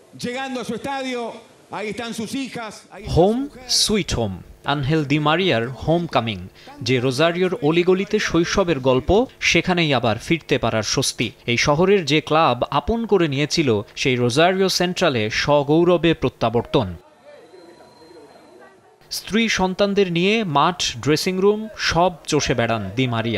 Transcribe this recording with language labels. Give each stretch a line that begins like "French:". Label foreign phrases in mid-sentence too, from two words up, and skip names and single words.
Spanish: llegando a su estadio, ahí están sus hijas.
English: Home sweet home,
Bangla: আনহেল দি মারিয়ার
English: homecoming.
Bangla: যে রোজারিওর অলিগলিতে শৈশবের গল্প, সেখানেই আবার ফিরতে পারার স্বস্তি। এই শহরের যে ক্লাব আপন করে নিয়েছিল, সেই রোজারিও সেন্ট্রালে সগৌরবে প্রত্যাবর্তন। স্ত্রী সন্তানদের নিয়ে মাঠ,
English: dressing room
Bangla: সব চষে বেড়ান দি মারিয়া।